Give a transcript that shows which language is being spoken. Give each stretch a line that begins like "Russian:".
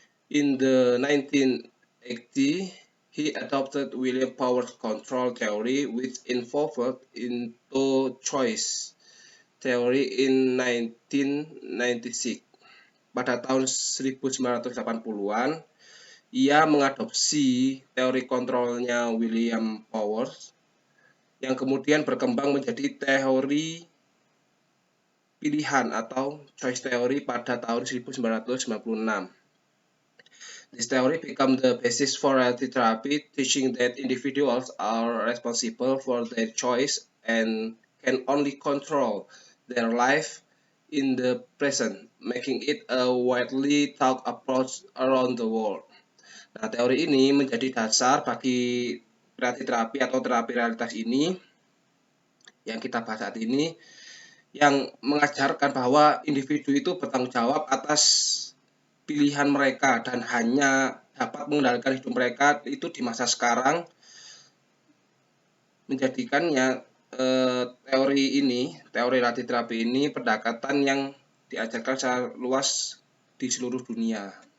English: In the 1980, he adopted William Powers control theory, which involved into choice theory in 1996.
Indonesian: Pada tahun 1980-an, ia mengadopsi teori kontrolnya William Powers yang kemudian berkembang menjadi teori pilihan atau choice theory pada tahun 1996.
English: This theory became the basis for reality therapy, teaching that individuals are responsible for their choice and can only control their life in the present, making it a widely taught approach around the world.
Indonesian: Nah, teori ini menjadi dasar bagi reality terapi atau terapi realitas ini yang kita bahas saat ini, yang mengajarkan bahwa individu itu bertanggung jawab atas pilihan mereka dan hanya dapat mengendalikan hidup mereka itu di masa sekarang, menjadikannya teori reality terapi ini pendekatan yang diajarkan secara luas di seluruh dunia.